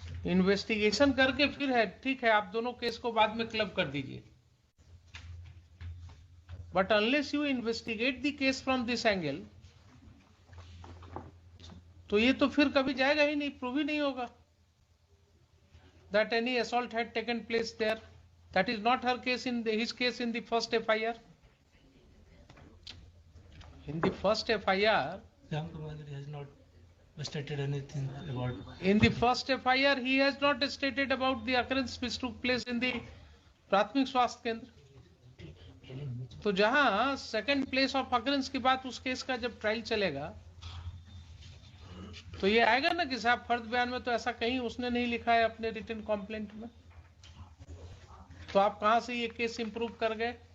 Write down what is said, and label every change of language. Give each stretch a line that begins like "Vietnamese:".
Hindi: Investigation करके फिर है ठीक है, आप दोनों केस को बाद में क्लब कर दीजिए,
English: but unless you investigate the case from this angle,
Hindi: तो ये तो फिर कभी जाएगा ही नहीं, प्रूव ही नहीं होगा
English: that any assault had taken place there. That is not her case in his case in the first FIR. In the first FIR, Sham Kumar Giri has not stated anything about. In the first FIR, he has not stated about the occurrence which took place in the प्राथमिक स्वास्थ्य केंद्र।
Hindi: तो जहां second place of occurrence की बात उस case का जब ट्रायल चलेगा, तो ये आएगा ना कि साहब फर्द बयान में तो ऐसा कहीं उसने नहीं लिखा है अपने रिटन कॉम्प्लेंट में, तो आप कहां से ये केस इंप्रूव कर गए।